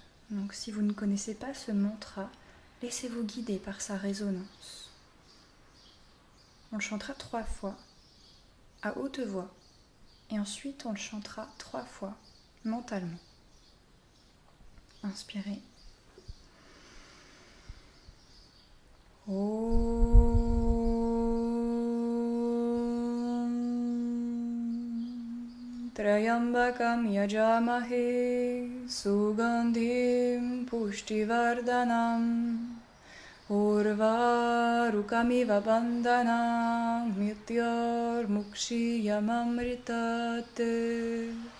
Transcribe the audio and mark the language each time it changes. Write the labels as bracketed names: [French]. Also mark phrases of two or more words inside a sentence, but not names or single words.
[French] Donc si vous ne connaissez pas ce mantra, laissez-vous guider par sa résonance. On le chantera 3 fois à haute voix et ensuite on le chantera 3 fois mentalement. Inspirez. [Sanskrit] ॐ त्रयम्बकम् यजामहे सुगन्धिम् पुष्टिवर्धनम् उर्वारुकमिव बन्धनम् मित्योर् मुक्षियमामृतते.